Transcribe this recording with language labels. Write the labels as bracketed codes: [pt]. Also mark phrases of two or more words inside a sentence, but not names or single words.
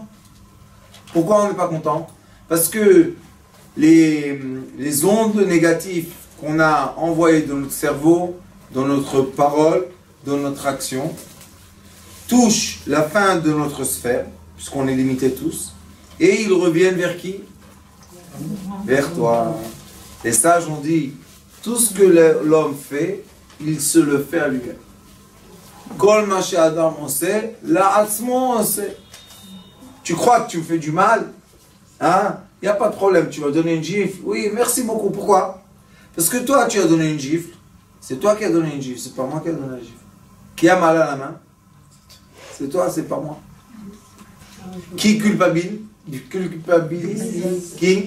[fr] Pourquoi on n'est pas content? Parce que les ondes négatives qu'on a envoyées dans notre cerveau, dans notre parole, dans notre action, touchent la fin de notre sphère, puisqu'on est limité tous, et ils reviennent vers qui? Vers toi. Les sages ont dit, tout ce que l'homme fait, il se le fait à lui-même. [he] כל מה שאדם עושה לעצמו עושה. [fr] Tu crois que tu me fais du mal? Hein? Il n'y a pas de problème, tu vas donner une gifle. Oui, merci beaucoup. Pourquoi? Parce que toi, tu as donné une gifle. C'est toi qui as donné une gifle, c'est pas moi qui ai donné la gifle. Qui a mal à la main? C'est toi, c'est pas moi. Qui culpabilise? Qui?